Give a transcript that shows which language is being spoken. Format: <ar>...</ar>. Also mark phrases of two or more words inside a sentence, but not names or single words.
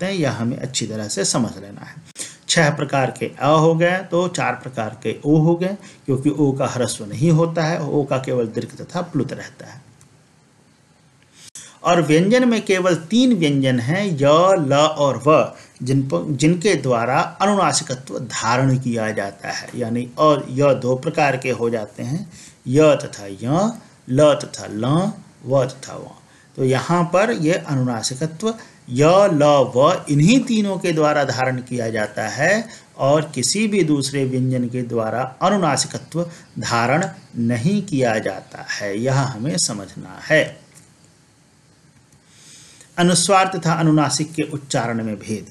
<hi>यह हमें अच्छी तरह से समझ लेना है। 6 प्रकार के अ हो गए तो 4 प्रकार के ओ हो गए, क्योंकि ओ का ह्रस्व नहीं होता है, ओ का केवल दीर्घ तथा प्लुत रहता है। और व्यंजन में केवल 3 व्यंजन हैं, य, ल और व, जिनके द्वारा अनुनासिकत्व धारण किया जाता है। यानी और य 2 प्रकार के हो जाते हैं, य तथा य, ल तथा ल, व तथा व। तो यहाँ पर ये अनुनासिकत्व य, ल, व इन्हीं तीनों के द्वारा धारण किया जाता है और किसी भी दूसरे व्यंजन के द्वारा अनुनासिकत्व धारण नहीं किया जाता है। यह हमें समझना है। अनुस्वार तथा अनुनासिक के उच्चारण में भेद।</hi>